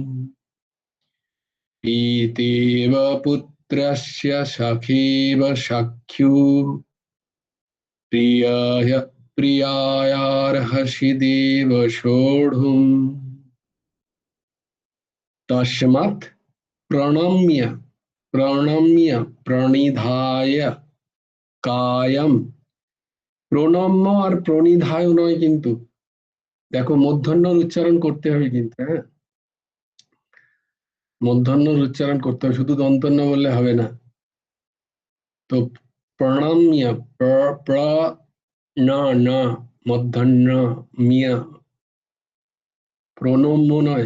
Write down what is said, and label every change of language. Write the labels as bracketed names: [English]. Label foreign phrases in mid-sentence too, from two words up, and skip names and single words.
[Sanskrit] पीतेव पुत्रस्य सखेव सख्युः। प्रियायार्हसि देव सोढुम्। तस्मात् प्रणम्य प्रणम्य প্রণিধায় কায়ম। [Bangla] প্রণম্য আর প্রণিধায় নয় কিন্তু, দেখো মূর্ধন্যর উচ্চারণ করতে হবে কিন্তু, হ্যাঁ, মূর্ধন্যর উচ্চারণ করতে হবে, শুধু দন্তন্য বললে হবে না। তো প্রণম্য, প্র না না, মূর্ধন্য মিয়া, প্রণম্য নয়।